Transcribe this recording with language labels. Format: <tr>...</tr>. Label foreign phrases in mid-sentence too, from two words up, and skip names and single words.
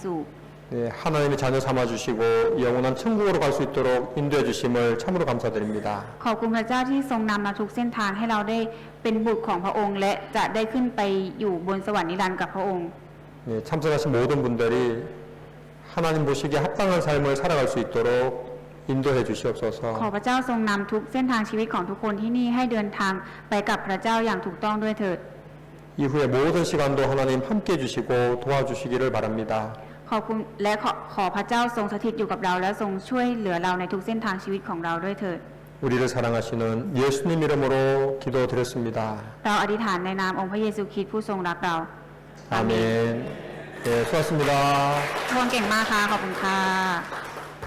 <ko>네, 하나님의 자녀 삼아 주시고 영원한 천국으로 갈 수 있도록 인도해 주심을 참으로 감사드립니다.</ko> <th>ขอบคุณพระเจ้าที่ทรงนำเราทุกเส้นทางให้เราได้เป็นบุตรของพระองค์ และจะได้ขึ้นไปอยู่บนสวรรค์นิรันดร์กับพระองค์</th> <ko>네, 참석하신 모든 분들이 하나님 보시기에 합당한 삶을 살아갈 수 있도록 인도해</ko> <th>ขอ</th> <ko>주시옵소서.</ko> <th>พระเจ้าทรงนำทุกเส้นทางชีวิตของทุกคนที่นี่ให้เดินทางไปกับพระเจ้าอย่างถูกต้องด้วยเถิด</th> <ko>이후의 모든 시간도 하나님 함께 해주시고 도와주시기를 바랍니다.</ko> <th>ขอบคุณและขอพระเจ้าทรงสถิตอยู่กับเราและทรงช่วยเหลือเราในทุกเส้นทางชีวิตของเราด้วยเถิด</th> <ko>우리를 사랑하시는 예수님 이름으로 기도드렸습니다.</ko> <th>เราอธิษฐานในนามองค์พระเยซูคริสต์ผู้ทรงรักเรา</th> <ko>아멘. 네, 수고하셨습니다.</ko> <th>ทุกคนเก่งมากค่ะขอบคุณค่ะ</th>